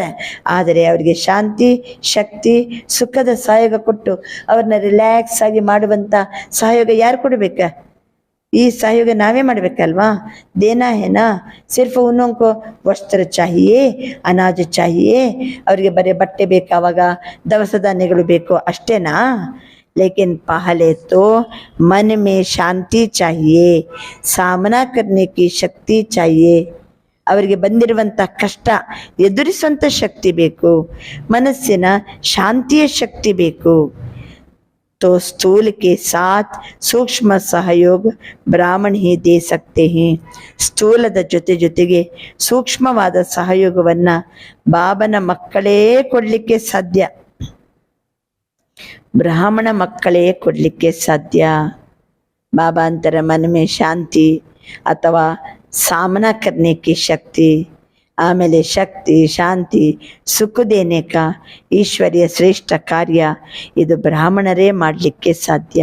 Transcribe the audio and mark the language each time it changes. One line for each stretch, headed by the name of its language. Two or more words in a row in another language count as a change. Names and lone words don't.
Kannada: ಆದರೆ ಅವರಿಗೆ ಶಾಂತಿ, ಶಕ್ತಿ, ಸುಖದ ಸಹಯೋಗ ಕೊಟ್ಟು ಅವ್ರನ್ನ ರಿಲ್ಯಾಕ್ಸ್ ಆಗಿ ಮಾಡುವಂಥ ಸಹಯೋಗ ಯಾರು ಕೊಡಬೇಕ? ಈ ಸಹಯೋಗ ನಾವೇ ಮಾಡಬೇಕಲ್ವಾ?
Hindi: देना हैना? सिर्फ उनको वस्त्र चाहिए, अनाज चाहिए,
Kannada: ಅವರಿಗೆ ಬರೀ ಬಟ್ಟೆ ಬೇಕು, ಅವಾಗ ದವಸ ಧಾನ್ಯಗಳು ಬೇಕು ಅಷ್ಟೇನಾ?
Hindi: लेकिन पहले तो मन में शांति चाहिए, सामना करने की शक्ति चाहिए.
Kannada: ಅವರಿಗೆ ಬಂದಿರುವಂಥ ಕಷ್ಟ ಎದುರಿಸುವಂಥ ಶಕ್ತಿ ಬೇಕು, ಮನಸ್ಸಿನ ಶಾಂತಿಯ ಶಕ್ತಿ ಬೇಕು.
Hindi: तो स्थूल के साथ सूक्ष्म सहयोग ब्राह्मण ही दे सकते हैं.
Kannada: ಸ್ಥೂಲದ ಜೊತೆಗೆ ಸೂಕ್ಷ್ಮವಾದ ಸಹಯೋಗವನ್ನು ಬಾಬನ ಮಕ್ಕಳೇ ಕೊಡಲಿಕ್ಕೆ ಸಾಧ್ಯ, ಬ್ರಾಹ್ಮಣ ಮಕ್ಕಳೇ ಕೊಡಲಿಕ್ಕೆ ಸಾಧ್ಯ.
Hindi: बाबा अंतर मन में शांति अथवा सामना करने की शक्ति, ಆಮೇಲೆ शक्ति, शांति, सुख देने का ऐश्वर्य श्रेष्ठ कार्य
Kannada: ಇದು ಬ್ರಾಹ್ಮಣರೇ ಮಾಡಲಿಕ್ಕೆ ಸಾಧ್ಯ.